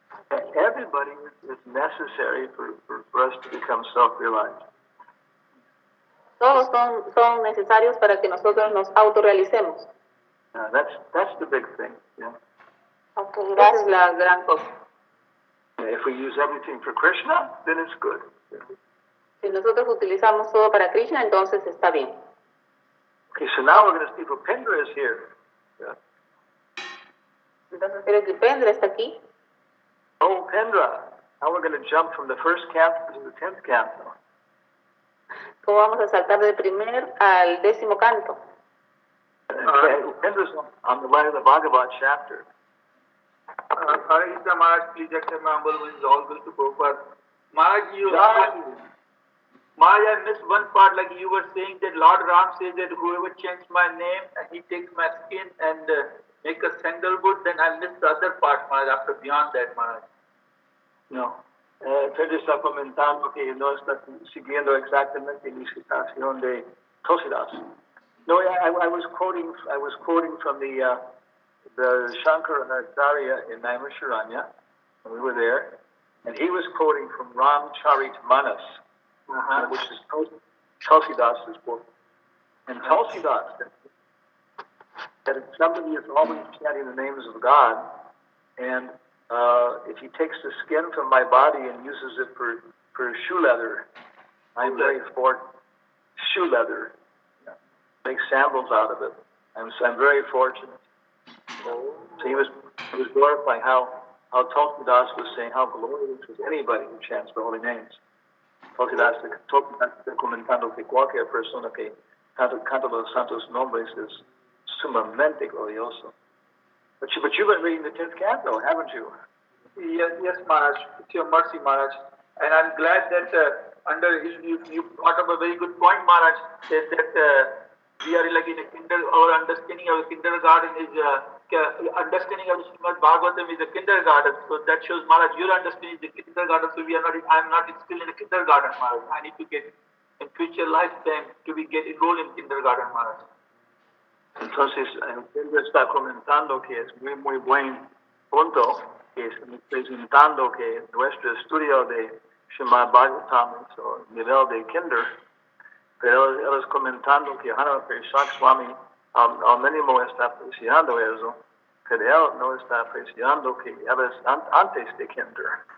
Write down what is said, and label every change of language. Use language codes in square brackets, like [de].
[en] Everybody is necessary for us to become self-realized. [es] Todos son necesarios para que nosotros nos autorrealicemos. [en] That's the big thing. Yeah. [es] Okay, esa es la gran cosa. [en] If we use everything for Krishna, then it's good. Yeah. [es] Si nosotros utilizamos todo para Krishna, entonces está bien. [en] Okay, so now we're going to see Bhupendra is here. Yeah. [es] Entonces creo que Pendra está aquí. [en] Oh, Pendra. Now we're going to jump from the first canto to the 10th canto. [es] ¿Cómo vamos a saltar del primer al 10º canto? [en] Pendra's on the line of the Bhagavat chapter. Hare Krishna Maharaj, please accept my humble wishes, all good to Prabhupada. Maharaj, Maharaj, I missed one part, like you were saying that Lord Ram says that whoever chants my name and he takes my skin and make a sandalwood, then I missed the other part, Maharaj, after beyond that, Maharaj. No. [es] Pedro está comentando que no está siguiendo exactamente la citación de Tulsidas. [en] No, I was quoting from the Shankaracharya in Naimisharanya, and we were there, and he was quoting from Ramcharitmanas, which is Tulsidas' book. And Tulsidas said that if somebody is always chanting the names of God, and if he takes the skin from my body and uses it for shoe leather, I'm very for shoe leather. Make sandals out of it. I'm very fortunate. So he was glorifying how Tulsidas was saying how glorious was anybody who chants the holy names. [es] Entonces, comentando que cualquier persona que canta los santos nombres es sumamente glorioso. [en] But you've been reading the 10th canto, haven't you? Yes, Maharaj. It's your mercy, Maharaj. And I'm glad that you brought up a very good point, Maharaj. That we are like in a our understanding of kindergarten is understanding of Srimad Bhagavatam is a kindergarten. So that shows, Maharaj, your understanding is the kindergarten. So I'm not still in the kindergarten, Maharaj. I need to get in future lifetime to get enrolled in kindergarten, Maharaj. [es] Entonces, él está comentando que es muy buen punto, que es presentando que nuestro estudio de Srimad Bhagavatam es a nivel de kinder, pero él es comentando que Hana Prashak Swami al mínimo está apreciando eso, pero él no está apreciando que él es antes de kinder.